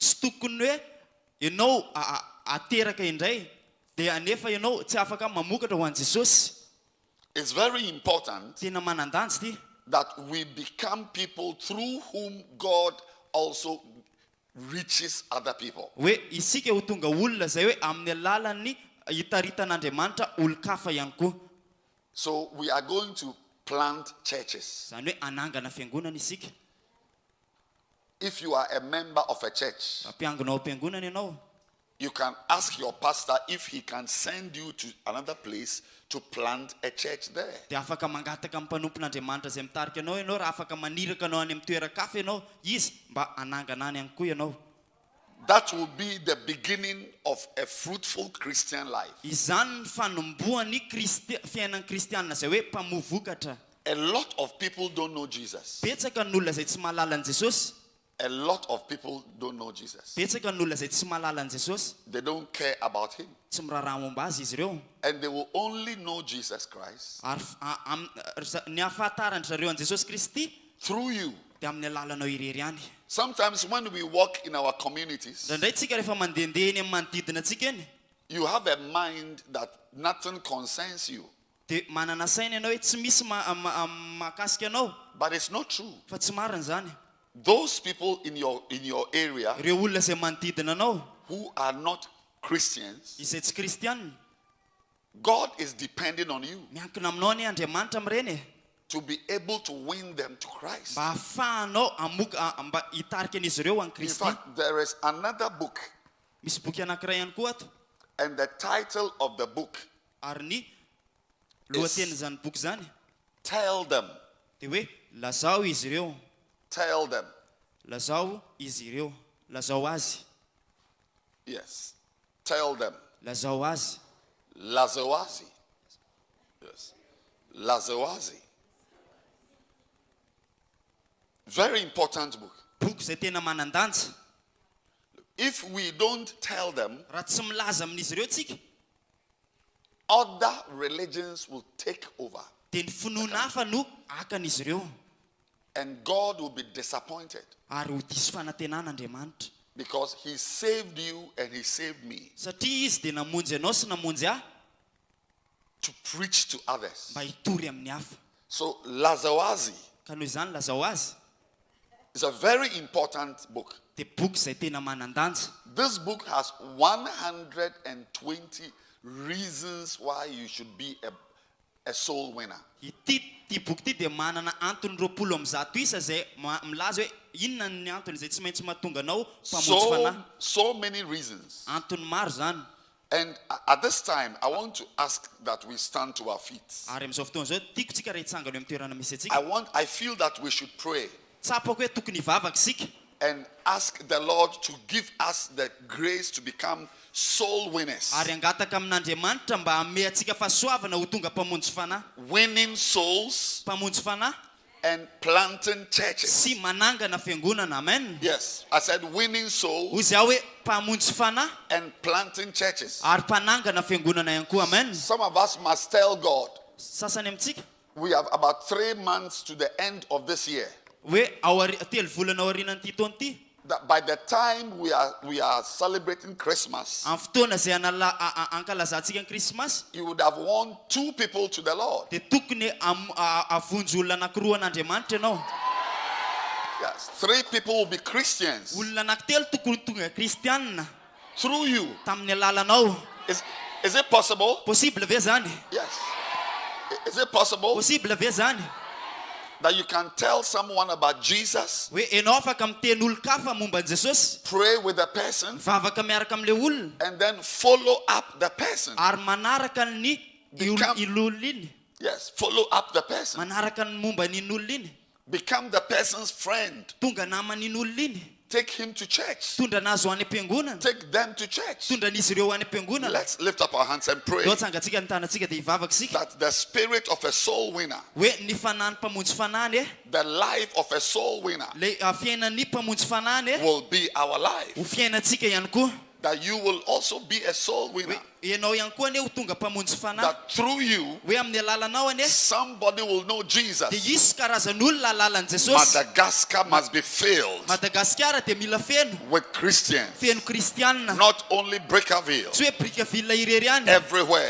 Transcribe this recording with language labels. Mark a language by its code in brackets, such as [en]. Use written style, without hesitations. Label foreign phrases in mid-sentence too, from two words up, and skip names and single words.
[en] It's very important that we become people through whom God also reaches other people. [mg] Hoe isika ho tonga olona zay hoe amin'ny alalan'ny hitaritan'Andriamanitra olon-kafa ihany koa. [en] So we are going to plant churches. [mg] Zany hoe anangana fiangonana isika. [en] If you are a member of a church, [mg] Ampiangonao am-piangonana ianao. [en] you can ask your pastor if he can send you to another place to plant a church there. [mg] Dia afaka mangataka amin'ny mpanompon'Andriamanitra zay mitarika anao ianao, raha afaka maniraka anao any amin'ny toeran-kafa ianao, izy mba anangana any ihany koa ianao. [en] That will be the beginning of a fruitful Christian life. [mg] Izany fanomboan'ny fiainan'ny kristianina zay hoe mpamovokatra. [en] A lot of people don't know Jesus. [mg] Betsaka ny olona zay tsy mahalala an'i Jesosy. [en] A lot of people don't know Jesus. [mg] Betsaka ny olona zay tsy mahalala an'i Jesosy. [en] They don't care about him. [mg] Tsy miraharaha momba azy izy ireo. [en] And they will only know Jesus Christ [mg] Ary ny ahafantarany zareo an'i Jesosy Kristy [en] through you. [mg] dia amin'ny alalanao irery ihany. [en] Sometimes when we walk in our communities, [mg] Indraindray tsika rehefa mandehandeha eny amin'ny manodidina antsika eny, [en] you have a mind that nothing concerns you. [mg] dia manana saina ianao hoe tsy misy mahakasika anao. [en] But it's not true. [mg] Fa tsy marina zany. [en] Those people in your area [mg] Ireo olona zay manodidina anao [en] who are not Christians, [mg] izay tsy kristianina, [en] God is depending on you [mg] miankina aminao ny Andriamanitra amin'ireny [en] to be able to win them to Christ. [mg] mba ahafahanao mba hitarika an'izy ireo an'i [en] In [mg] Kristy. [en] fact, there is another book, [mg] Misy boky anankiray ihany koa ato, [en] and the title of the book, [mg] ary ny lohatenin'izany boky zany [en] Tell Them. [mg] dia hoe lazao izy ireo. [en] Tell them. [mg] Lazao izy ireo. Lazao azy. [en] Yes. Tell them. [mg] Lazao azy. Lazoazi. [en] Yes. Lazoazi. Very important book. [mg] Boky zay tena manan-danja. [en] If we don't tell them, [mg] Raha tsy milaza amin'izy ireo tsika, [en] other religions will take over. [mg] dia ny finoana hafa no akan'izy ireo. [en] And God will be disappointed [mg] Ary ho diso fanantenan'Andriamanitra. [en] because he saved you and he saved me [mg] Satria izy dia namonjy anao sy namonjy ahy [en] to preach to others. [mg] mba hitory amin'ny hafa. [en] So Lazoazi [mg] Ka noho izany lazao azy. [en] is a very important book. [mg] Dia boky zay tena manan-danja. [en] This book has 120 reasons why you should be a soul winner. [mg] Ity boky ity dia manana antony 20 amin'ny 100 isa zay milaza hoe inona ny antony zay tsy maintsy mahatonga anao mpamonjy fanahy. [en] So many reasons. [mg] Antony maro zany. [en] And at this time, I want to ask that we stand to our feet. [mg] Ary amin'izao fotoana izao tiako tsika reha hitsangana eo amin'ny toerana misy antsika. [en] I feel that we should pray [mg] Tsapako hoe tokony hivavaka isika [en] and ask the Lord to give us the grace to become soul winners. [mg] ary angataka amin'Andriamanitra mba hamehy antsika fahasoavana ho tonga mpamonjy fanahy. [en] Winning souls [mg] Mpamonjy fanahy [en] and planting churches. [mg] sy manangana fiangonana. [en] Amen. Yes, I said winning souls [mg] Hoy zaho hoe mpamonjy fanahy [en] and planting churches. [mg] ary mpanangana fiangonana ihany koa. [en] Amen. Some of us must tell God, [mg] Sasany amintsika [en] we have about 3 months to the end of this year, [mg] hoe telo volana ao aorianan'ity taona ity, [en] that by the time we are celebrating Christmas, [mg] amin'ny fotoana zay ankalazantsika ny Krismasy, [en] you would have won 2 people to the Lord. [mg] dia tokony avonjy olona anankiroa an'Andriamanitra ianao. [en] Yes, 3 people will be Christians [mg] Olona anankitelo tokony tonga kristianina [en] through you. [mg] tamin'ny alalanao. [en] Is it possible? [mg] Possible ve zany? [en] Yes. Is it possible [mg] Possible ve zany? [en] that you can tell someone about Jesus, [mg] Hoe enao afaka miteny olo-kafa momba an Jesosy, [en] pray with the person, [mg] mivavaka miaraka amin'ilay olona, [en] and then follow up the person? [mg] ary manaraka ny olona iny, [en] Yes, follow up the person. [mg] manaraka ny momba n'iny olona iny, [en] Become the person's friend. [mg] tonga naman'iny olona iny, [en] Take him to church. [mg] tondra anazy ho any am-piangonana, [en] Take them to church. [mg] tondra an'izy ireo ho any am-piangonana. [en] Let's lift up our hands and pray [mg] Leo tsangatsika ny tanantsika dia hivavaka isika [en] that the spirit of a soul winner, [mg] hoe ny fanahy ny mpamonjy fanahy [en] the life of a soul winner, [mg] le fiainan'ny mpamonjy fanahy [en] will be our life. [mg] ho fiainantsika ihany koa. [en] That you will also be a soul winner. that through you, somebody will know Jesus. Madagascar must be filled with Christians. Not only Brickaville, everywhere.